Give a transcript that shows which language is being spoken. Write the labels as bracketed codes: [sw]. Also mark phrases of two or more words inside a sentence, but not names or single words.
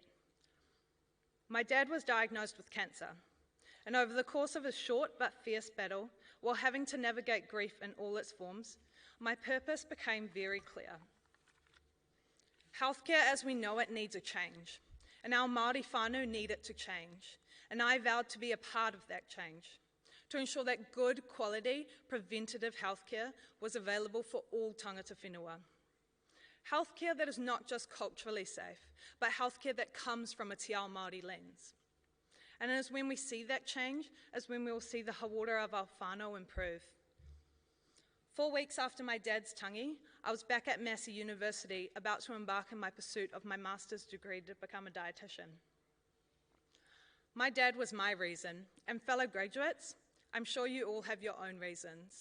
[en] My dad was diagnosed with cancer, and over the course of a short but fierce battle, while having to navigate grief in all its forms, my purpose became very clear. Healthcare as we know it needs a change, and our [mi] Māori whānau [en] need it to change, and I vowed to be a part of that change, to ensure that good quality preventative healthcare was available for all [mi] tangata whenua. [en] Healthcare that is not just culturally safe, but healthcare that comes from a [mi] te ao Māori [en] lens. And it is when we see that change, as when we will see the hawara of our whānau improve. 4 weeks after my dad's tangi, I was back at Massey University about to embark in my pursuit of my master's degree to become a dietitian. My dad was my reason, and fellow graduates, I'm sure you all have your own reasons.